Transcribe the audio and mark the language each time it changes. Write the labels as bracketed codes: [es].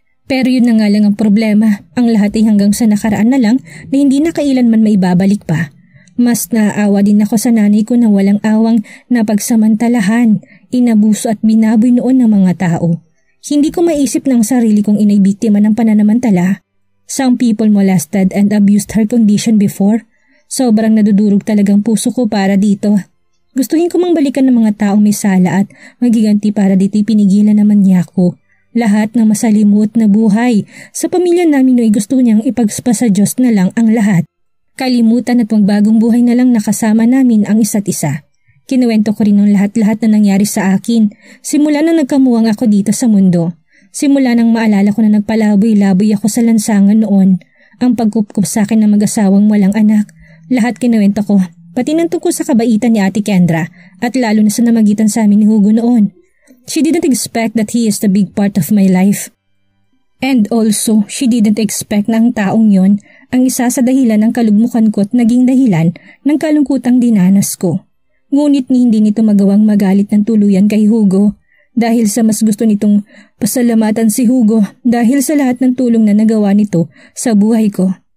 [tl] Pero yun na nga lang ang problema, ang lahat ay hanggang sa nakaraan na lang na hindi na kailanman maibabalik pa. Mas naaawa din ako sa nanay ko na walang awang napagsamantalahan, inabuso at binaboy noon ng mga tao. Hindi ko maisip ng sarili kong inay biktima ng pananamantala. [en] Some people molested and abused her condition before. [tl] Sobrang nadudurog talagang puso ko para dito. Gustuhin ko mang balikan ng mga taong may sala at magiganti para dito'y pinigilan naman niya ako. Lahat ng masalimuot na buhay sa pamilya namin ay gusto niyang ipagpa sa Diyos na lang ang lahat. Kalimutan at magbagong buhay na lang nakasama namin ang isa't isa. Kinuwento ko rin ng lahat-lahat na nangyari sa akin simula na nagkamuwang ako dito sa mundo. Simula nang maalala ko na nagpalaboy-laboy ako sa lansangan noon. Ang pagkupkup sa akin ng mag-asawang walang anak. Lahat kinuwento ko, pati nang tungkol sa kabaitan ni Ate Kendra at lalo na sa namagitan sa amin ni Hugo noon. [en] She didn't expect that he is the big part of my life. And also, she didn't expect [tl] na ang taong yon ang isa sa dahilan ng kalugmukan ko at naging dahilan ng kalungkutang dinanas ko. Ngunit hindi nito magawang magalit ng tuluyan kay Hugo dahil sa mas gusto nitong pasalamatan si Hugo dahil sa lahat ng tulong na nagawa nito sa buhay ko.